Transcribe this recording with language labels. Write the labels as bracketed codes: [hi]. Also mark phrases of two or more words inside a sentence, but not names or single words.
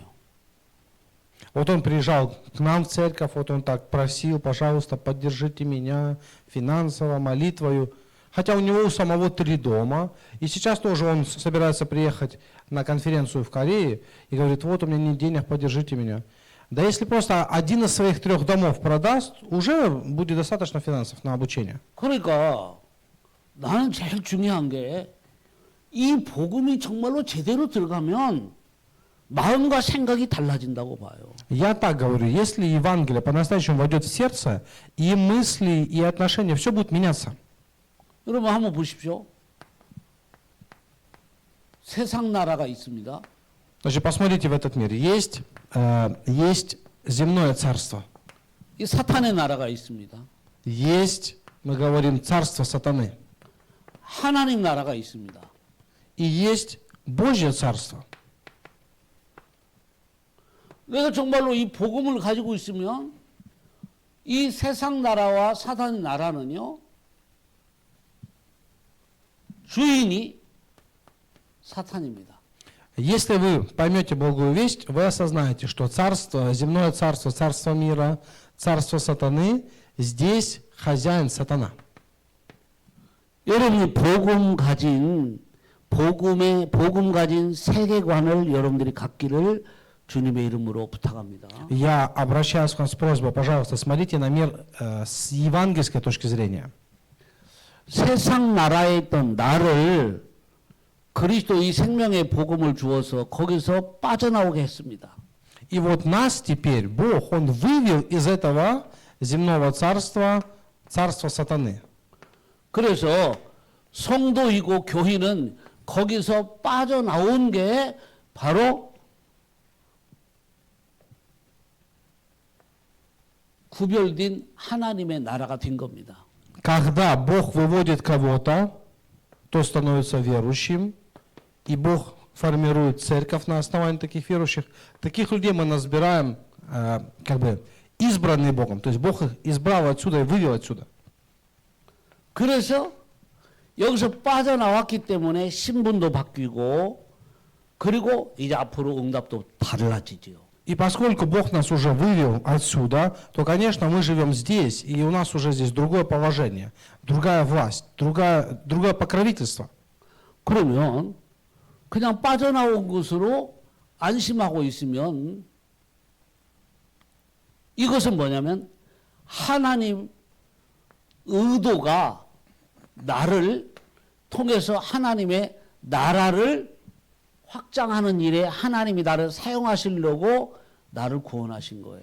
[ru] Вот он приезжал к нам в церковь, вот он так просил, пожалуйста, поддержите меня финансово, молитвою. Хотя у него у самого 3 дома, и сейчас тоже он собирается приехать на конференцию в Корее и говорит, вот у меня нет денег, поддержите меня. Да если просто один из своих 3 домов продаст, уже будет достаточно финансов на обучение. [ko] 그러니까 나는 제일 중요한 게 이 복음이 정말로 제대로 들어가면 마음과 생각이 달라진다고 봐요. [ru] Я так говорю, если Евангелие по-настоящему войдет в сердце, и мысли, и отношения, все будет меняться. [ko] 여러분 한번 보십시오. 세상 나라가 있습니다. [ru] Значит, посмотрите в этот мир. Есть земное царство. [ko] 이 사탄의 나라가 있습니다. [ru] Есть, мы говорим, царство сатаны. [ko] 하나님 나라가 있습니다. [ru] И есть Божье царство. [ko] 내가 정말로 이 복음을 가지고 있으면 이 세상 나라와 사탄의 나라는요 주인이 사탄입니다. [ru] Если вы поймете Божью весть, вы осознаете, что царство, земное царство, царство мира, царство сатаны, здесь хозяин сатана. [ko] 여러분이 복음 가진 세계관을 여러분들이 갖기를 주님의 이름으로 부탁합니다. [ru] Я обращаюсь к вам с просьбой, пожалуйста, смотрите на мир с евангельской точки зрения. [ko] 세상 나라에 있던 나를 그리스도의 생명의 복음을 주어서 거기서 빠져나오게 했습니다. [ru] И вот нас теперь Бог, Он вывел из этого земного царства, царства сатаны. [ko] 그래서 성도이고 교회는 거기서 빠져나온 게 바로 구별된 하나님의 나라가 된 겁니다. [ru] Когда Бог выводит кого-то, то становится верующим, и Бог формирует церковь на основании таких верующих. Таких людей мы назбираем как бы избранные Богом. То есть Бог их избрал отсюда и вывел отсюда. [ko] 그래서 여기서 빠져나왔기 때문에 신분도 바뀌고 그리고 이제 앞으로 응답도 달라지죠. [ru] И поскольку Бог нас уже вывел отсюда, то, конечно, мы живем здесь, и у нас уже здесь другое положение, другая власть, другое покровительство. [ko] 그러면 그냥 빠져나온 것으로 안심하고 있으면 이것은 뭐냐면 하나님 의도가 나를 통해서 하나님의 나라를 확장하는 일에 하나님이 나를 사용하시려고 나를 구원하신 거예요.